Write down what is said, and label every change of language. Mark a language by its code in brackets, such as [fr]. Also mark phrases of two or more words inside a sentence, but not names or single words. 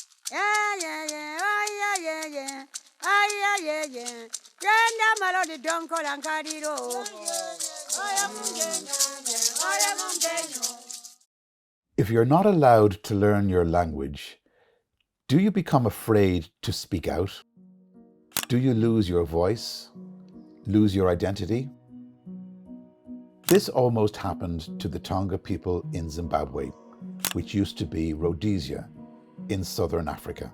[toi] Yeah, yeah, yeah, oh, yeah, yeah, yeah. Oh, yeah, yeah, yeah. Yenda malodi donko lankadiro. Oya mungenya, oya mungenya. [en] If you're not allowed to learn your language, do you become afraid to speak out? Do you lose your voice? Lose your identity? This almost happened to the Tonga people in Zimbabwe, which used to be Rhodesia in southern Africa.